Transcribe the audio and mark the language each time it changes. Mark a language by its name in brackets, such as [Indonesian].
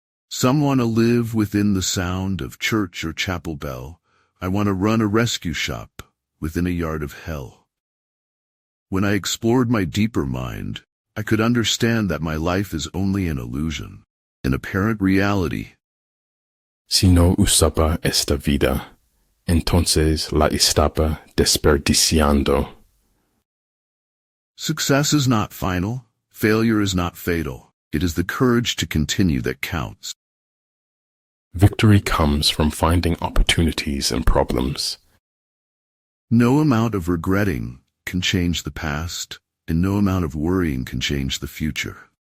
[English] Some want to live within the sound of church or chapel bell. I want to run a rescue shop, within a yard of hell. When I explored my deeper mind, I could understand that my life is only an illusion, an apparent reality. [Spanish] Si no usaba esta vida, entonces la estaba desperdiciando. [English] Success is not final. Failure is not fatal. It is the courage to continue that counts. Victory comes from finding opportunities in problems. No amount of regretting can change the past, and no amount of worrying can change the future.